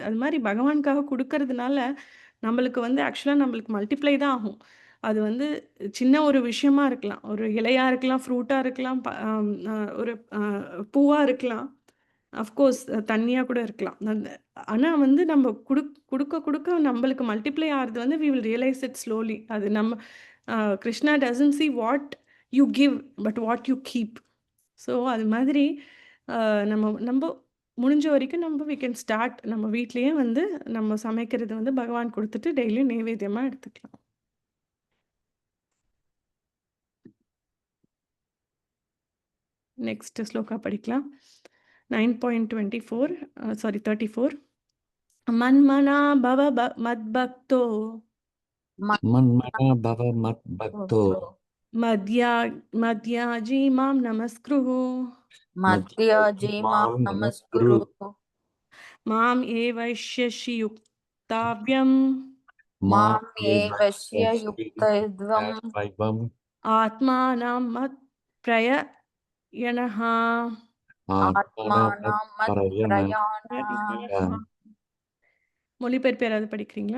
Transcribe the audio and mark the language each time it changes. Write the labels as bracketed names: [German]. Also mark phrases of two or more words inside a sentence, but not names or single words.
[Tamil] அது மாதிரி பகவானுக்காக கொடுக்கறதுனால நம்மளுக்கு வந்து ஆக்சுவலாக நம்மளுக்கு மல்டிப்ளை தான் ஆகும். அது வந்து சின்ன ஒரு விஷயமா இருக்கலாம், ஒரு இலையாக இருக்கலாம், ஃப்ரூட்டாக இருக்கலாம், ஒரு பூவாக இருக்கலாம், அஃப்கோர்ஸ் தண்ணியாக கூட இருக்கலாம். ஆனால் வந்து நம்ம கொடுக்க கொடுக்க நம்மளுக்கு மல்டிப்ளை ஆகிறது வந்து [English] we will realize it slowly. [Tamil] அது நம்ம [English] கிருஷ்ணா doesn't see what you give but what you keep. [Tamil] ஸோ அது மாதிரி நம்ம நம்ம முடிஞ்ச வரைக்கும் நம்ம [English] we can start [Tamil] நம்ம வீட்லேயே வந்து நம்ம சமைக்கிறது வந்து பகவான் கொடுத்துட்டு டெய்லியும் நைவேத்தியமாக எடுத்துக்கலாம். நெக்ஸ்ட் ஸ்லோகா படிக்கலாம். 9.24 சாரி 34. [Sanskrit] मन्मना भव मद्भक्तो मन्मना भव मद्भक्तो मद्याजी मां नमस्कुरु मद्याजी मां नमस्कुरु माम् एवैष्यसि युक्त्वैवम् माम् एवस्य युक्तत्वम् आत्मानं मत् परायणः आत्मानं मत् परायण. [Tamil] மொழிபெயர்ப்பு யாராவது படிக்கிறீங்களா?